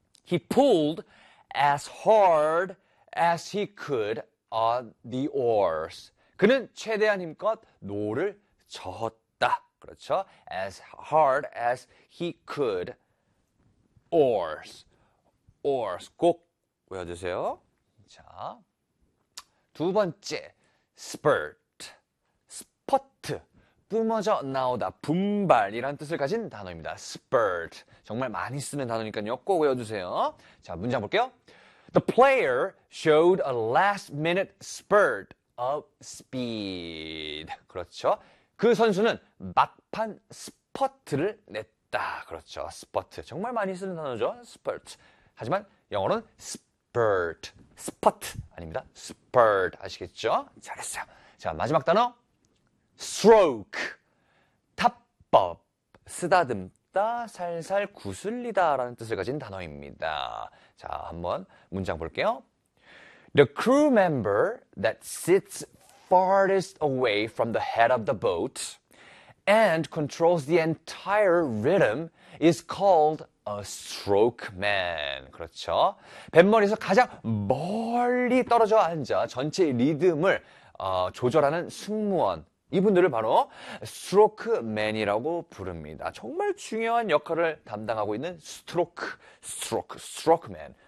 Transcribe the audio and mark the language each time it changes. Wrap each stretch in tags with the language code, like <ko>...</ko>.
<en>He pulled as hard as he could on the oars.</en> <ko>그는 최대한 힘껏 노를 저었다. 그렇죠?</ko> <en>As hard as he could. Oars. Oars.</en> <ko>꼭 외워주세요. 자, 두 번째. Spurt. 스퍼트, 뿜어져 나오다, 분발이라는 뜻을 가진 단어입니다. Spurt, 정말 많이 쓰는 단어니까요. 꼭 외워주세요. 자, 문장 볼게요.</ko> <en>The player showed a last-minute spurt of speed.</en> <ko>그렇죠. 그 선수는 막판 스퍼트를 냈다. 그렇죠. Spurt, 정말 많이 쓰는 단어죠. Spurt. 하지만 영어로는 spurt, spurt 아닙니다. Spurt, 아시겠죠? 잘했어요. 자, 마지막 단어. Stroke, 탑법, 쓰다듬다, 살살 구슬리다 라는 뜻을 가진 단어입니다. 자, 한번 문장 볼게요.</ko> <en>The crew member that sits farthest away from the head of the boat and controls the entire rhythm is called a stroke man.</en> <ko>그렇죠. 뱃머리에서 가장 멀리 떨어져 앉아 전체 리듬을 조절하는 승무원. 이분들을 바로 스트로크맨이라고 부릅니다. 정말 중요한 역할을 담당하고 있는 스트로크맨.</ko>